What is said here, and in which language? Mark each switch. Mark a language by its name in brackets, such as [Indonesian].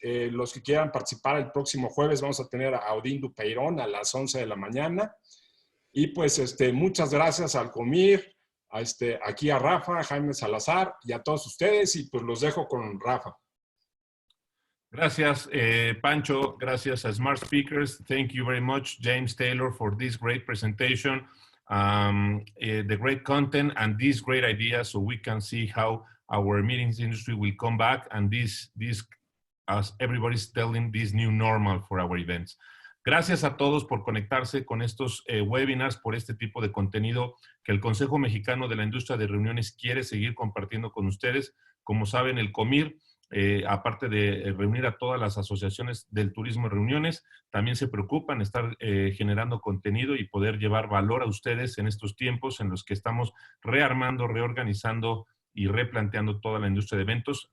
[Spanish] Los que quieran participar el próximo jueves, vamos a tener a Odín Dupeirón a las 11 de la mañana. Y pues muchas gracias al Comir, aquí a Rafa, a Jaime Salazar y a todos ustedes, y pues los dejo con Rafa. Gracias, Pancho. Gracias a Smart Speakers. [English] Thank you very much, James Taylor, for this great presentation, the great content and these great ideas, so we can see how our meetings industry will come back, and this as everybody's telling, this new normal for our events. [Spanish] Gracias a todos por conectarse con estos webinars, por este tipo de contenido que el Consejo Mexicano de la Industria de Reuniones quiere seguir compartiendo con ustedes. Como saben, el COMIR, aparte de reunir a todas las asociaciones del turismo y reuniones, también se preocupan en estar generando contenido y poder llevar valor a ustedes en estos tiempos en los que estamos rearmando, reorganizando y replanteando toda la industria de eventos.